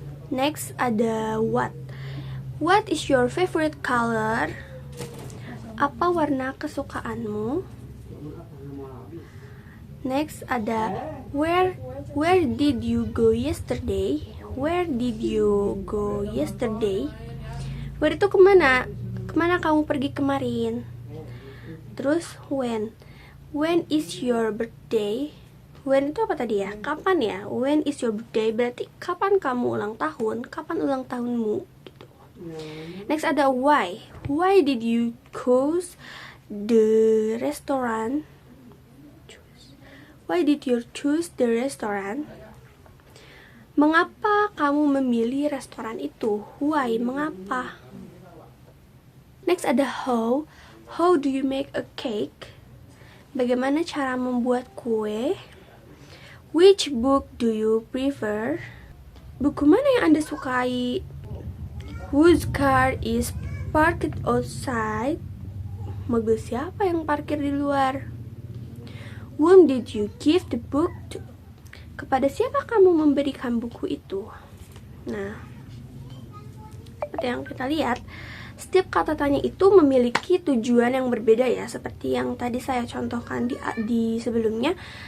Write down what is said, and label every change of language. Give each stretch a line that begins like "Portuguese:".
English: Next ada what. What is your favorite color?
Indonesian: Apa warna kesukaanmu?
English: Next ada where did you go yesterday? Where did you go yesterday?
Indonesian: Where itu kemana? Kemana kamu pergi kemarin?
English: Terus when is your birthday?
Indonesian: When itu apa tadi ya? Kapan ya?
English: When is your birthday
Indonesian: berarti kapan kamu ulang tahun? Kapan ulang tahunmu? Gitu. Next ada why.
English: Why did you choose the restaurant? Why did you choose the restaurant?
Indonesian: Mengapa kamu memilih restoran itu? Why? Mengapa? Next ada how.
English: How do you make a cake?
Indonesian: Bagaimana cara membuat kue?
English: Which book do you prefer?
Indonesian: Buku mana yang Anda sukai?
English: Whose car is parked outside?
Indonesian: Mobil siapa yang parkir di luar?
English: Whom did you give the book to?
Indonesian: Kepada siapa kamu memberikan buku itu? Nah, seperti yang kita lihat, setiap kata tanya itu memiliki tujuan yang berbeda ya, seperti yang tadi saya contohkan di sebelumnya.